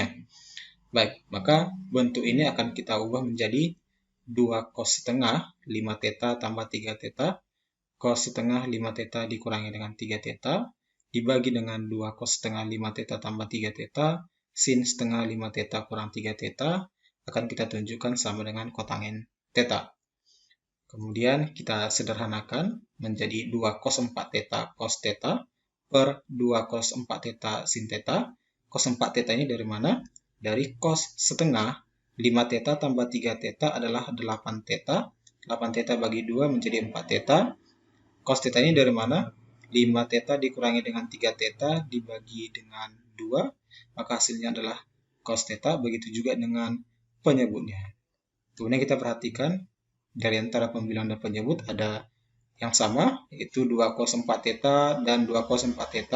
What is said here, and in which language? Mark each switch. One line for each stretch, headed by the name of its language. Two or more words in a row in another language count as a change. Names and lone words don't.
Indonesian: Baik, maka bentuk ini akan kita ubah menjadi 2 cos setengah 5 theta tambah 3 theta, cos setengah 5 theta dikurangi dengan 3 theta, dibagi dengan 2 cos setengah 5 theta tambah 3 theta, sin setengah 5 theta kurang 3 theta, akan kita tunjukkan sama dengan kotangen theta. Kemudian kita sederhanakan menjadi 2 cos 4 theta cos theta per 2 cos 4 theta sin theta. Cos 4 theta ini dari mana? Dari cos setengah 5 theta tambah 3 theta adalah 8 theta. 8 theta bagi 2 menjadi 4 theta. Cos theta ini dari mana? 5 theta dikurangi dengan 3 theta dibagi dengan 2, maka hasilnya adalah cos theta. Begitu juga dengan penyebutnya. Kemudian kita perhatikan dari antara pembilang dan penyebut ada yang sama, yaitu 2 cos 4 theta dan 2 cos 4 theta.